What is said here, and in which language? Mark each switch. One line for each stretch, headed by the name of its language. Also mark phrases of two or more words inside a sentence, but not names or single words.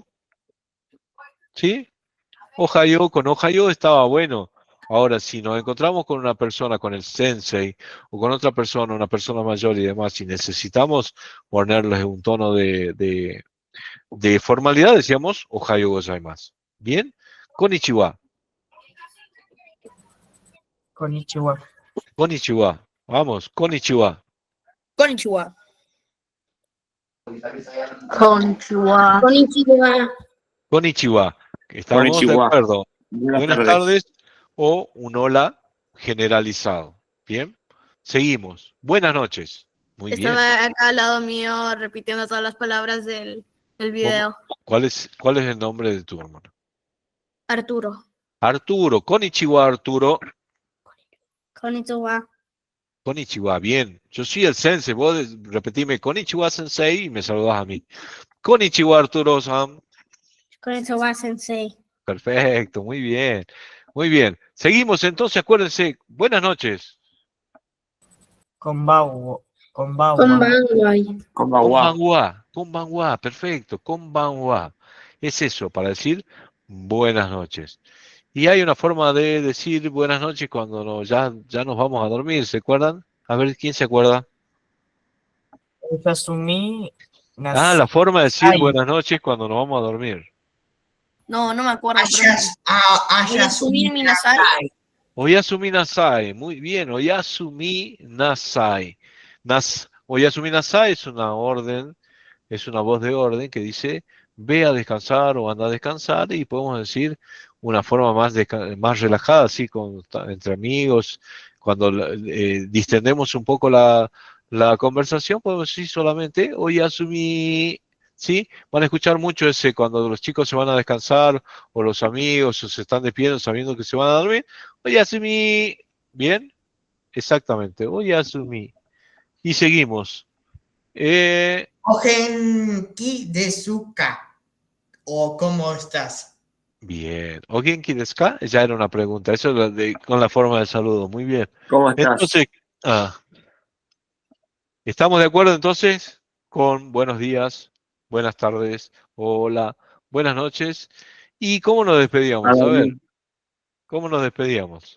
Spanish: ¿Sí? Ohayo, con ohayo estaba bueno. Ahora, si nos encontramos con una persona, con el sensei, o con otra persona, una persona mayor y demás, y necesitamos ponerles un tono de formalidad, decíamos
Japanese: おはようございます.
Spanish: ¿Bien? Konnichiwa. Konnichiwa. Konnichiwa. Vamos, konnichiwa. Konnichiwa. Konnichiwa. Konnichiwa. Konnichiwa. Estamos Konnichiwa. de acuerdo. Buenas Buenas tardes o un hola generalizado. ¿Bien? Seguimos. Buenas noches. Muy bien. Estaba acá al lado mío repitiendo todas las palabras del video. ¿Cuál es el nombre de tu hermano? Arturo. Arturo. Konnichiwa, Arturo. Konnichiwa. Konnichiwa, bien. Yo soy el sensei. Vos repetime
Japanese: こんにちは先生
Spanish: y me saludás a mí. Konnichiwa, Arturo-san.
Japanese: こんにちは、先生.
Spanish: Perfecto, muy bien. Muy bien. Seguimos entonces, acuérdense. Buenas noches. Konbanwa. Konbanwa. Konbanwa. Konbanwa, perfecto. Konbanwa. Es eso, para decir buenas noches. Y hay una forma de decir buenas noches cuando ya nos vamos a dormir, ¿se acuerdan? A ver, ¿quién se acuerda? Yasumi. La forma de decir Ay. buenas noches cuando nos vamos a dormir. No, no me acuerdo. Ayasumi Minasai.
Japanese: おやすみなさい,
Spanish: muy bien,
Japanese: おやすみなさい. おやすみなさい
Spanish: es una orden, es una voz de orden que dice ve a descansar o anda a descansar y podemos decir una forma más relajada, así entre amigos, cuando distendemos un poco la conversación, podemos decir solamente oyasumi. ¿Sí? Van a escuchar mucho ese cuando los chicos se van a descansar o los amigos o se están despidiendo sabiendo que se van a dormir. Oyasumi. ¿Bien? Exactamente. Oyasumi. Y seguimos.
Japanese: お元気ですか.
Spanish: ¿O cómo estás? Bien.
Japanese: ¿お元気ですか?
Spanish: Ya era una pregunta. Eso es con la forma de saludo. Muy bien. ¿Cómo estás? Entonces, ¿estamos de acuerdo entonces con buenos días, buenas tardes, hola, buenas noches? ¿Y cómo nos despedíamos? A ver, ¿cómo nos despedíamos?